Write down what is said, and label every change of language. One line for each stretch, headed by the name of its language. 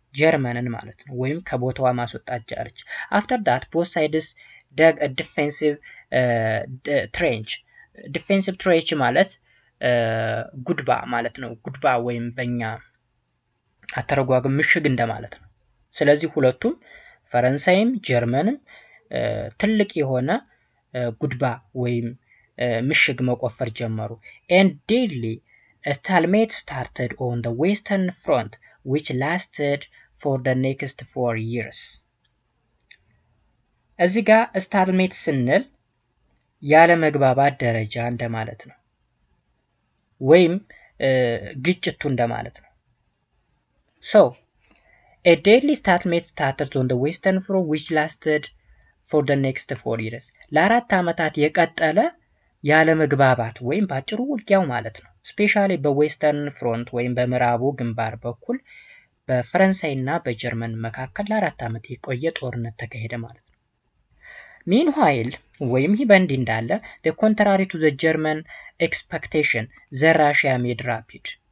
Amharic: ጀርመንን ማለት ነው። ወይም ከቦታዋ ማስወጣት ቻለች።
English: after that both sides dug a defensive trench.
Amharic: defensive trench ማለት ጉድባ ማለት ነው። ጉድባ ወይም በእኛ አተረጓጎም ምሽግ እንደማለት ነው። ስለዚህ ሁለቱም ፈረንሳይም ጀርመንም ትልቅ የሆነ ጉድባ ወይም ምሽግ መቆፈር ጀመሩ።
English: and daily a stalemate started on the western front which lasted for the next 4 years.
Amharic: እዚህ ጋር ስታልሜት ስንል ያለ መግባባት ደረጃ እንደማለት ነው፣ ወይም ግጭቱ እንደማለት ነው።
English: so a deadly stalemate started on the western front which lasted for the next 4 years.
Amharic: ለአራት ዓመታት የቀጠለ ያለ መግባባት ወይም ባጭሩ ውጊያው ማለት ነው። ስፔሻሊ በዌስተርን ፍሮንት ወይም በምዕራቡ ግንባር በኩል በፈረንሳይና በጀርመን መካከል ለአራት ዓመት የቆየ ጦርነት ተካሄደ ማለት ነው። meanwhile ወይም ይህ በእንዲህ እንዳለ
English: the contrary to the German expectation the Russia made rapid.